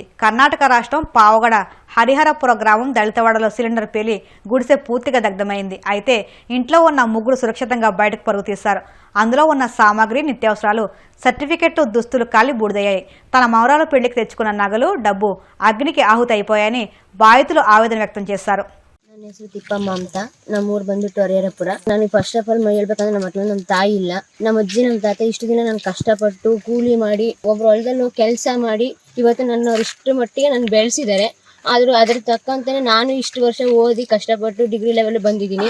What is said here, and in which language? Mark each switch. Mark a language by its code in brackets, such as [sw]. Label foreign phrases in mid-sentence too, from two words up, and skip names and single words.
[te] కర్ణాటక రాష్ట్రం పావగడ హరిహరపుర గ్రామం దళితవాడలో సిలిండర్ పేలి గుడిసె పూర్తిగా దగ్ధమైంది. అయితే ఇంట్లో ఉన్న ముగ్గురు సురక్షితంగా బయటకు పరుగు తీశారు. అందులో ఉన్న సామాగ్రి, నిత్యావసరాలు, సర్టిఫికెట్లు, దుస్తులు కాలి బూడిదయ్యాయి. తన మౌరాల పెళ్లికి తెచ్చుకున్న నగలు, డబ్బు అగ్నికి ఆహుతి అయిపోయాయని బాధితులు ఆవేదన వ్యక్తం చేశారు. [kn] ನನ್ನ ಹೆಸರು ತಿಪ್ಪಮ್ಮ ಅಂತ. ನಮ್ಮೂರು ಬಂದ್ಬಿಟ್ಟು ಹರಿಹರಪುರ. ನನಗೆ [en] first of all [kn] ಹೇಳ್ಬೇಕಂದ್ರೆ ನಮ್ಮ ಹತ್ರ ನಮ್ಮ ತಾಯಿ ಇಲ್ಲ, ನಮ್ಮ ಅಜ್ಜಿ ನಮ್ಮ ತಾತ ಇಷ್ಟು ದಿನ ನಾನು ಕಷ್ಟಪಟ್ಟು ಕೂಲಿ ಮಾಡಿ ಒಬ್ರು ಹೊಲದಲ್ಲೂ ಕೆಲಸ ಮಾಡಿ ಇವತ್ತು ನನ್ನ ಇಷ್ಟು ಮಟ್ಟಿಗೆ ನಾನು ಬೆಳೆಸಿದ್ದಾರೆ. ಆದರೂ ಅದ್ರ ತಕ್ಕಂತಾನೆ ನಾನು ಇಷ್ಟು ವರ್ಷ ಓದಿ ಕಷ್ಟಪಟ್ಟು [en] degree level [kn] ಬಂದಿದ್ದೀನಿ.